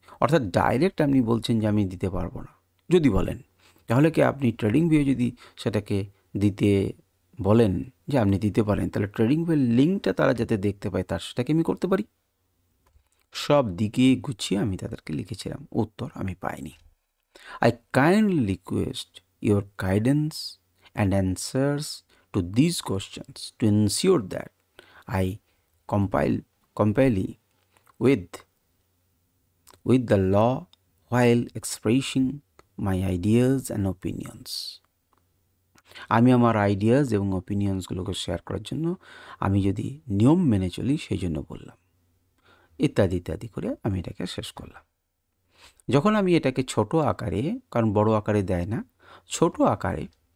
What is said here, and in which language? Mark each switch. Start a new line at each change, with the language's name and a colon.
Bangla: অর্থাৎ ডাইরেক্ট আপনি বলছেন যে আমি দিতে পারবো না। যদি বলেন, তাহলে কি আপনি ট্রেডিং ভিউ যদি সেটাকে দিতে বলেন যে আপনি দিতে পারেন, তাহলে ট্রেডিং ভিউয়ের লিঙ্কটা তারা যাতে দেখতে পায় তার সেটাকে আমি করতে পারি? সব দিকে গুছিয়ে আমি তাদেরকে লিখেছিলাম, উত্তর আমি পাইনি।
English: I kindly request your guidance and answers to these questions to ensure that I comply with the law while expressing my ideas and opinions.
Bangla: আমি আমার আইডিয়াস এবং ওপিনিয়ন্সগুলোকে শেয়ার করার জন্য আমি যদি নিয়ম মেনে চলি, সেই জন্য বললাম, ইত্যাদি ইত্যাদি করে আমি এটাকে শেষ করলাম। যখন আমি এটাকে ছোট আকারে, কারণ বড় আকারে দেয় না, ছোট আকারে